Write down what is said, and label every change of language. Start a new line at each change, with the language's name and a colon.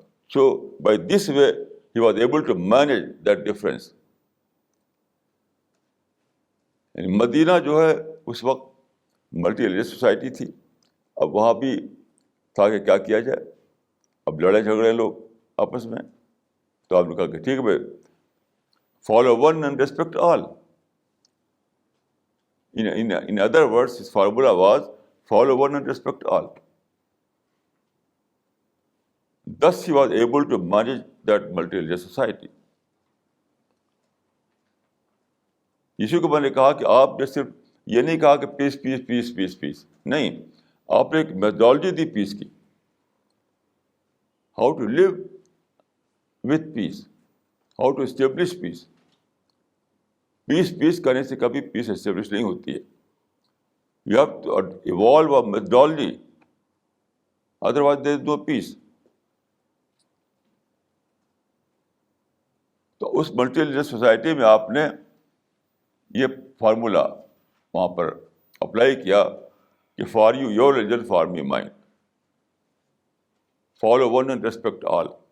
English: So by this way he was able to manage that difference.
Urdu: یعنی مدینہ جو ہے اس وقت ملٹی ریلیجس سوسائٹی تھی. اب وہاں بھی تھا کہ کیا کیا جائے. اب لڑے جھگڑے لوگ آپس میں، تو آپ نے کہا کہ ٹھیک ہے بھائی،
English: Follow one and respect all. In other words, his formula was follow one and respect all. Thus he was able to manage that multi-religious society.
Urdu: یسوع کو میں نے کہا کہ آپ نے صرف یہ نہیں کہا کہ پیس پیس پیس پیس پیس، نہیں، آپ نے ایک میتھڈالوجی دی پیس کی.
English: How to live with peace, how to establish peace.
Urdu: پیس کرنے سے کبھی پیس اسٹیبلش نہیں ہوتی ہے.
English: You have to evolve a methodology, otherwise there is no peace.
Urdu: تو اس ملٹی ریلیجس سوسائٹی میں آپ نے یہ فارمولا وہاں پر اپلائی کیا کہ
English: For you your religion, for me mine. Follow one and respect all.